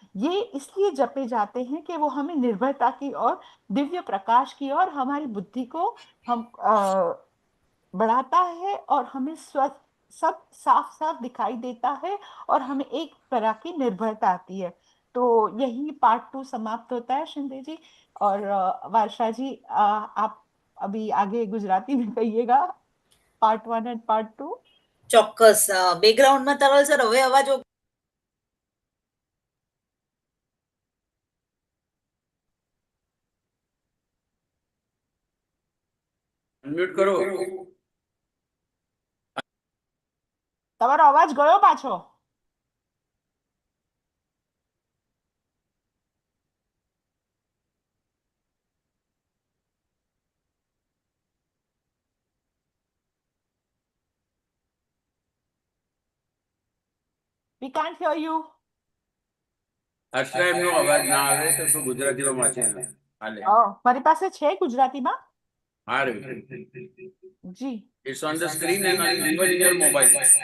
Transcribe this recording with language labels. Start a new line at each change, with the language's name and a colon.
Hindi: ये इसलिए जपे जाते हैं कि वो हमें निर्भयता की और दिव्य प्रकाश की और हमारी बुद्धि को हम बढ़ाता है, और हमें सब साफ साफ दिखाई देता है, और हमें एक तरह की निर्भरता आती है। तो यही पार्ट 2 समाप्त होता है शिंदे जी। और वर्षा जी, आप अभी आगे गुजराती में कहिएगा पार्ट 1 एंड पार्ट 2।
Gujarati: ચોક્કસ બેકગ્રાઉન્ડમાં તરલ સર હવે અવાજ અનમ્યુટ કરો. તમારો અવાજ ગયો પાછો.
English: We can't hear you.
Gujarati: અર્ચના એમનો અવાજ ના આવે તો શું ગુજરાતીમાં વાંચે હાલે. મારી પાસે છે ગુજરાતીમાં. હારે જી.
English: It's on the screen and even in your mobile.